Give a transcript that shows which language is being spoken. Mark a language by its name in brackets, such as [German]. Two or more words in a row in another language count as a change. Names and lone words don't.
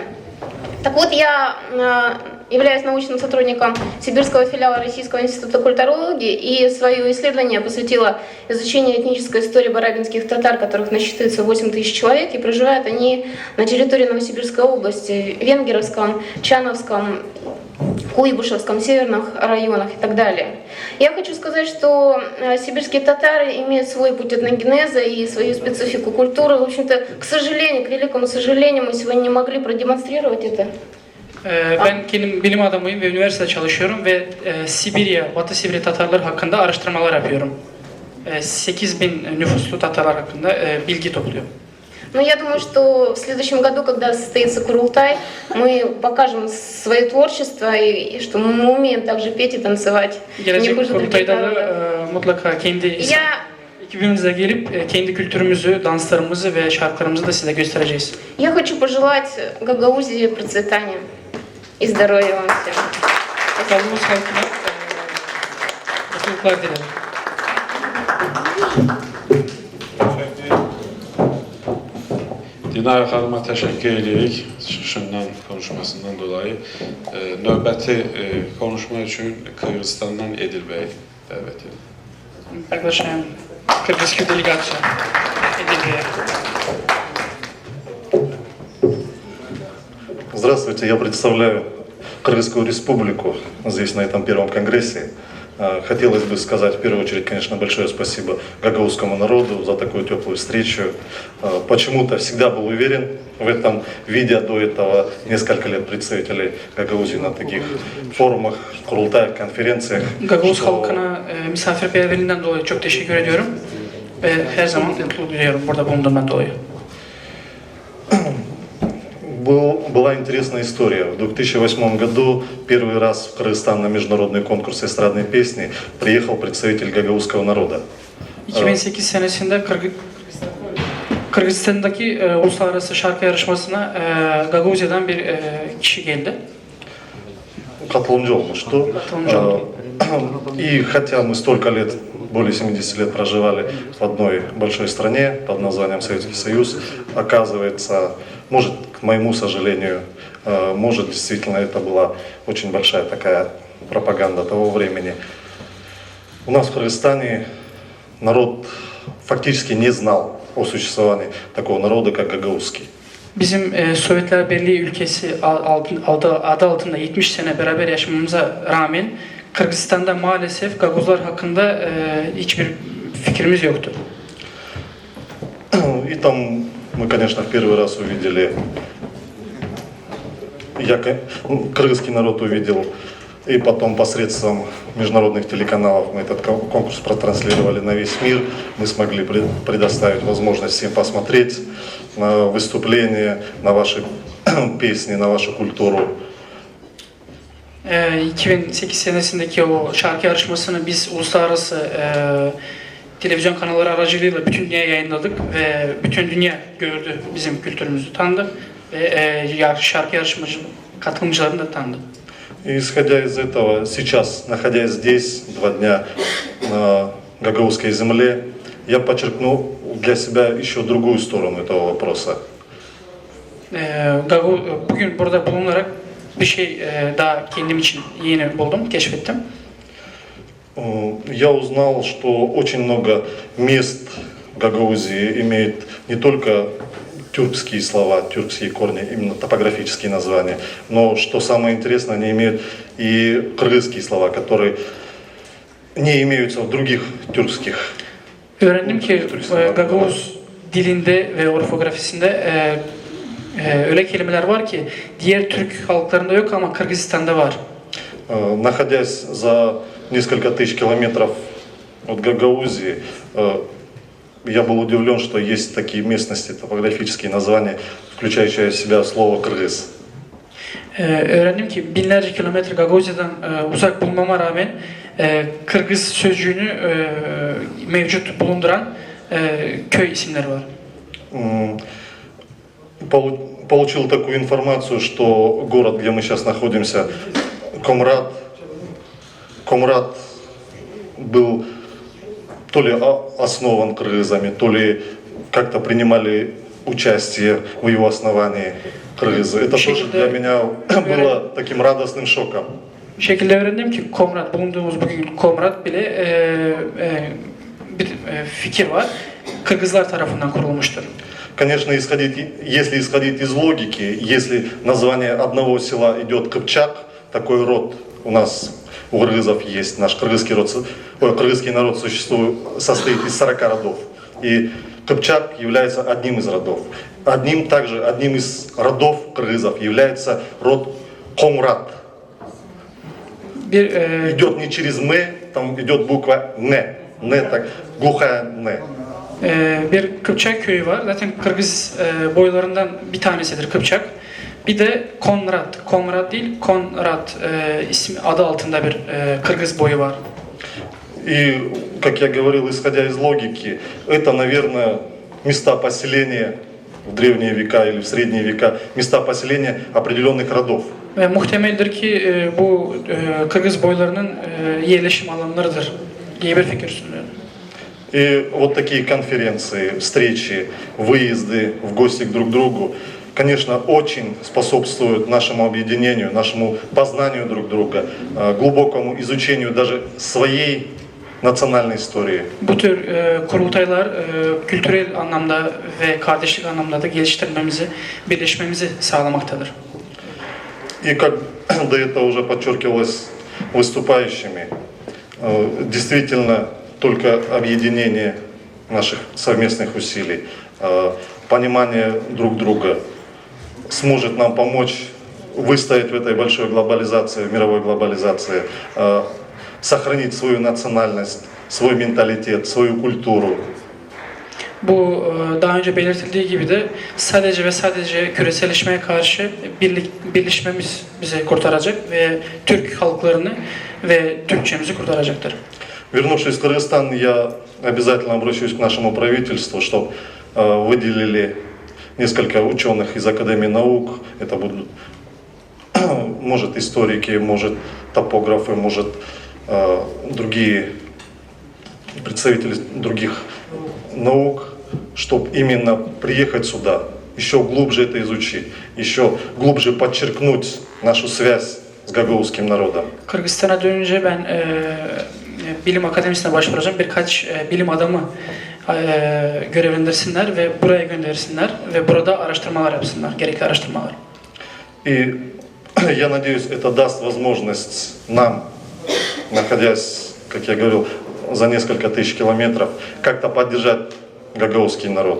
[Russian] Так вот, я являюсь научным сотрудником Сибирского филиала Российского института культурологии и свое исследование посвятила изучению этнической истории барабинских татар, которых насчитывается 8 тысяч человек, и проживают они на территории Новосибирской области, Венгеровском, Чановском, Куйбышевском, северных районах и так далее. Я хочу сказать, что сибирские татары имеют свой путь этногенеза и свою специфику культуры. В общем-то, к сожалению, к великому сожалению, мы сегодня не могли продемонстрировать это. [Turkish] Ben kendim bilim adamıyım ve üniversitede çalışıyorum ve Sibirya, Batı Sibirya Tatarları hakkında araştırmalar yapıyorum. 8000 nüfuslu Tatarlar hakkında bilgi topluyor. [Russian] Но я думаю, что в следующем году, когда состоится Курултай, мы покажем свое творчество и что мы умеем также петь и танцевать. Не [Turkish] Gelecek [Russian] хуже других [Turkish] kurultayda da [Russian] народов. [Turkish] mutlaka kendi [Russian] Я [Turkish] ekibimizle gelip kendi kültürümüzü, danslarımızı ve şarkılarımızı da size göstereceğiz. [Russian] Я хочу пожелать Гагаузии процветания и здоровья вам всем. [Turkish] Gagavuz halkına mutluluklar dilerim. [Azerbaijani] Dinara xanıma təşəkkür edirik [Turkish] şundan konuşmasından dolayı. [Azerbaijani] Növbəti konuşma üçün Kırgızistandan Edil bəy dəvət edir. [Russian] Приглашаем кыргызскую делегацию. Эдилбея. Здравствуйте, я представляю Кыргызскую республику здесь, на этом первом конгрессе. Хотелось бы сказать в первую очередь, конечно, большое спасибо гагаузскому народу за такую теплую встречу. Почему-то всегда был уверен в этом, видя до этого несколько лет представителей Гагаузии на таких форумах, курултаях, конференциях. [Turkish] Gagavuz [Russian] что [Turkish] halkına misafirperverliğinden dolayı çok teşekkür ediyorum. Ve her zaman mutluluk duyuyorum burada bulunduğumdan dolayı. [Russian] Была интересная история. В 2008 году первый раз в Кыргызстан на международный конкурс эстрадной песни приехал представитель гагаузского народа. [Turkish] 2008 senesinde Kırgızistan'daki uluslararası şarkı yarışmasına Gagavuzya'dan bir kişi geldi. Katılımcı olmuştu. Katılımcı oldu. [Russian] И хотя мы столько лет, более 70 лет проживали в одной большой стране под названием Советский Союз, оказывается, может, к моему сожалению, может, действительно это была очень большая такая пропаганда того времени. У нас в Кыргызстане народ фактически не знал о существовании такого народа, как гагаузский. [Turkish] Bizim Sovyetler Birliği ülkesi adı altında 70 sene beraber yaşamamıza rağmen Kırgızistan'da maalesef Gaguzlar hakkında hiçbir fikrimiz yoktu. [Russian] И там мы, конечно, в первый раз увидели, кыргызский народ увидел, и потом посредством международных телеканалов мы этот конкурс протранслировали на весь мир. Мы смогли предоставить возможность всем посмотреть на выступления, на ваши песни, на вашу культуру. [Turkish] 2008 senesindeki o şarkı yarışmasını biz uluslararası televizyon kanalları aracılığıyla bütün dünyaya yayınladık ve bütün dünya gördü, bizim kültürümüzü tanıdı ve şarkı yarışmacı katılımcılarını da tanıdı. [Russian] И исходя из этого, сейчас, находясь здесь 2 дня на гагаузской земле, я подчеркну для себя еще другую сторону этого вопроса. [Turkish] Bugün burada bulunarak bir şey daha kendim için yeni buldum, keşfettim. [Russian] Я узнал, что очень много мест в Гагаузии имеет не только тюркские слова, тюркские корни, именно топографические названия, но, что самое интересное, они имеют и кыргызские слова, которые не имеются в других тюркских. [Turkish] Öğrendim ki Gagavuz dilinde ve orfografisinde öyle kelimeler var ki diğer Türk halklarında yok ama Kırgızistan'da var. [Russian] Находясь за несколько тысяч километров от Гагаузии, я был удивлен, что есть такие местности, топографические названия, включающие в себя слово «кыргыз». [Turkish] Öğrendim ki binlerce kilometre Gagavuzya'dan uzak bulunmama rağmen Kırgız sözcüğünü mevcut bulunduran köy isimleri var. [Russian] Получил такую информацию, что город, где мы сейчас находимся, Комрат был то ли основан кыргызами, то ли как-то принимали участие в его основании кыргызы. Это тоже для меня было таким радостным шоком. [Turkish] Bir şekilde öğrendim ki Komrat, bulunduğumuz bugün Komrat bile bir fikir var. Kırgızlar tarafından kurulmuştur. [Russian] Конечно, если исходить из логики, если название одного села идет Кыпчак, такой род у нас у кыргызов есть, наш кыргызский народ состоит из 40 родов. И Кыпчак является одним из родов. Одним из родов кыргызов является род Комрат. Идет не через «м», там идет буква «н». не так, глухая не. [Turkish] Bir Kıpçak köyü var. Zaten Kırgız boylarından bir tanesidir Kıpçak. Bir de Konrad. Konrad değil, Konrad ismi adı altında bir Kırgız boyu var. [Russian] И, как я говорил, исходя из логики, это, наверное, места поселения в древние века или в средние века, места поселения определенных родов. [Turkish] Ve muhtemeldir ki bu Kırgız boylarının yerleşim alanlarıdır diye bir fikir sunuyorum. [Russian] И вот такие конференции, встречи, выезды в гости к друг другу, конечно, очень способствуют нашему объединению, нашему познанию друг друга, глубокому изучению даже своей национальной истории. [Turkish] Bu tür kurultaylar kültürel anlamda ve kardeşlik anlamda da geliştirmemizi, birleşmemizi sağlamaktadır. [Russian] И как до этого уже подчеркивалось выступающими, действительно только объединение наших совместных усилий, понимание друг друга сможет нам помочь выстоять в этой большой глобализации, мировой глобализации, сохранить свою национальность, свой менталитет, свою культуру. [Turkish] Bu daha önce belirtildiği gibi de sadece ve sadece küreselleşmeye karşı birleşmemiz bizi kurtaracak ve Türk halklarını ve Türkçemizi kurtaracaktır. [Russian] Вернувшись в Кыргызстан, я обязательно обращусь к нашему правительству, чтобы выделили несколько ученых из Академии наук. Это будут, может, историки, может, топографы, может, другие представители других наук, чтобы именно приехать сюда, еще глубже это изучить, еще глубже подчеркнуть нашу связь с гагаузским народом. [Turkish] Kırgızistan'a dönünce ben bilim akademisine başvuracağım. Birkaç bilim adamı görevlendirsinler ve buraya göndersinler ve burada araştırmalar yapsınlar, gerekli araştırmalar. [Russian] И я надеюсь, это даст возможность нам, находясь, как я говорил, за несколько тысяч километров, как-то поддержать гагаузский народ.